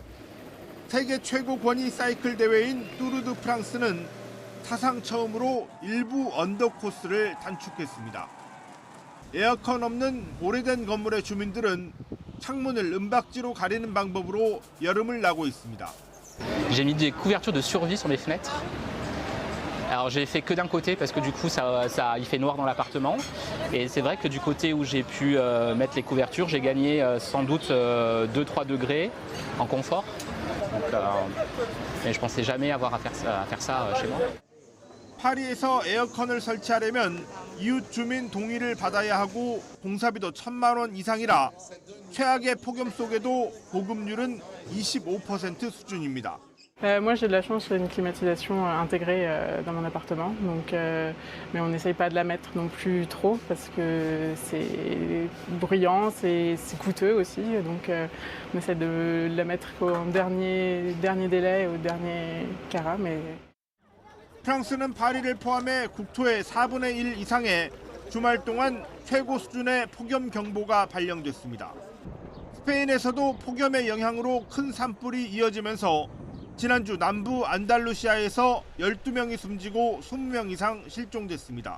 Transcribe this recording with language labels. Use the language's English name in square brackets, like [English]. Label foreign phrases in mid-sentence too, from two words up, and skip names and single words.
[Korean] 세계 최고 권위 사이클 대회인 뚜르 드 프랑스는 사상 처음으로 일부 언더 코스를 단축했습니다. 에어컨 없는 오래된 건물의 주민들은 창문을 은박지로 가리는 방법으로 여름을 나고 있습니다. [French] J'ai mis des couvertures de survie sur mes fenêtres. Alors j'ai fait que d'un côté parce que du coup il fait noir dans l'appartement. Et c'est vrai que du côté où j'ai pu mettre les couvertures, j'ai gagné sans doute 2-3 degrés en confort. Donc, mais je pensais jamais avoir à faire ça chez moi. [Korean] 파리에서 에어컨을 설치하려면 이웃 주민 동의를 받아야 하고 공사비도 1,000만 원 이상이라 최악의 폭염 속에도 보급률은 25% 수준입니다. [French] Moi j'ai de la chance, j'ai une climatisation intégrée dans mon appartement, donc, mais on n'essaye pas de la mettre non plus trop parce que c'est bruyant, c'est coûteux aussi, donc on essaie de la mettre au dernier délai, au dernier carat. Mais... [Korean] 프랑스는 파리를 포함해 국토의 4분의 1 이상에 주말 동안 최고 수준의 폭염 경보가 발령됐습니다. 스페인에서도 폭염의 영향으로 큰 산불이 이어지면서 지난주 남부 안달루시아에서 12명이 숨지고 20명 이상 실종됐습니다.